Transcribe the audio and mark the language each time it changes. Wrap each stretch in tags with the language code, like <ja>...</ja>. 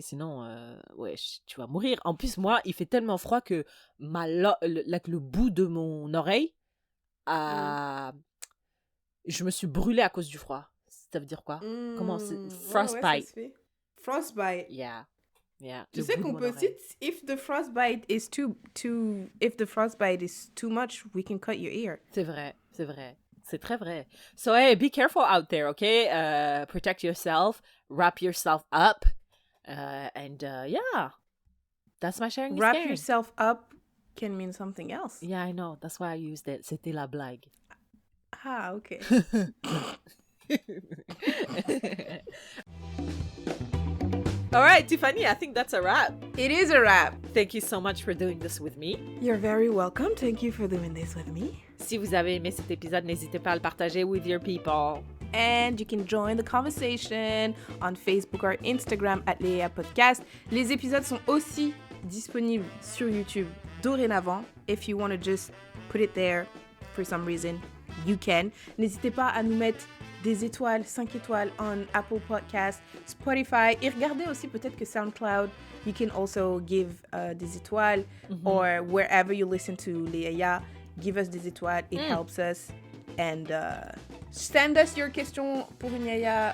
<fr>Sinon, tu vas mourir. En plus, moi, il fait tellement froid que le bout de mon oreille, je me suis brûlée à cause du froid. Ça veut dire quoi? Comment c'est? Frostbite. Ouais, frostbite.</fr> <en>Yeah.</en> <fr>Tu sais qu'on peut aussi,</fr> <en>if the frostbite is too much, we can cut your ear.</en> <fr>C'est vrai. C'est très vrai.</fr> <en>So, hey, be careful out there, okay? Protect yourself, wrap yourself up, and yeah, that's my sharing. Wrap yourself up can mean something else. Yeah, I know. That's why I used it.</en> <fr>C'était la blague.</fr> <en>Ah, okay. All right, Tiffany, I think that's a wrap. It is a wrap. Thank you so much for doing this with me. You're very welcome. Thank you for doing this with me.</en> <fr>Si vous avez aimé cet épisode, n'hésitez pas à le partager</fr> <en>with your people. And you can join the conversation on Facebook or Instagram at Léa Podcast.</en> <fr>Les épisodes sont aussi disponibles sur YouTube dorénavant.</fr> <en>If you want to just put it there for some reason, you can.</en> <fr>N'hésitez pas à nous mettre des étoiles, 5 étoiles on Apple Podcasts, Spotify. Et regardez aussi peut-être que SoundCloud,</fr> <en>you can also give</en> <fr>des étoiles.</fr> <en>Or wherever you listen to Léa, give us</en> <fr>des étoiles.</fr> <en>It helps us. And send us your questions</en> <fr>pour une Yaya.</fr>